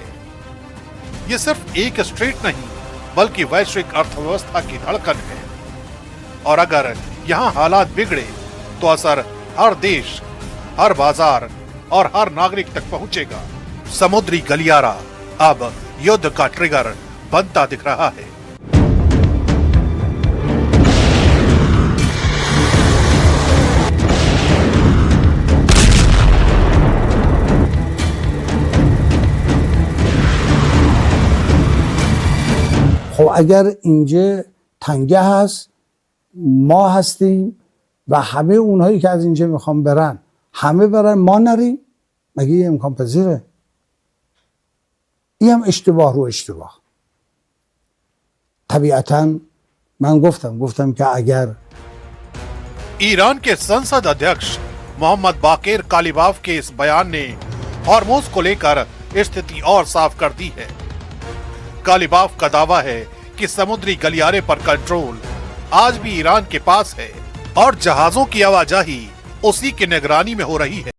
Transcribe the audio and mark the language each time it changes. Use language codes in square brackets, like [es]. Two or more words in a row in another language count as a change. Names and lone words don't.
[hi] ये सिर्फ एक स्ट्रेट नहीं बल्कि वैश्विक अर्थव्यवस्था की धड़कन है। और अगर यहाँ हालात बिगड़े तो असर हर देश, हर बाजार और हर नागरिक तक पहुंचेगा। समुद्री गलियारा अब युद्ध का ट्रिगर बनता दिख रहा है। [fa] خب اگر اینجا تنگه هست ما هستیم و همه اونهایی که از اینجا میخوان برن همه برن ما نریم، مگه یه امکان پذیره؟ این هم اشتباه رو اشتباه. طبیعتاً من گفتم که اگر [hi] ईरान के संसद अध्यक्ष मोहम्मद बाकेर कालिबाफ के इस बयान ने हॉर्मोज को लेकर स्थिति और साफ कर दी है। कालिबाफ का दावा है कि समुद्री गलियारे पर कंट्रोल आज भी ईरान के पास है और जहाजों की आवाजाही उसी की निगरानी में हो रही है।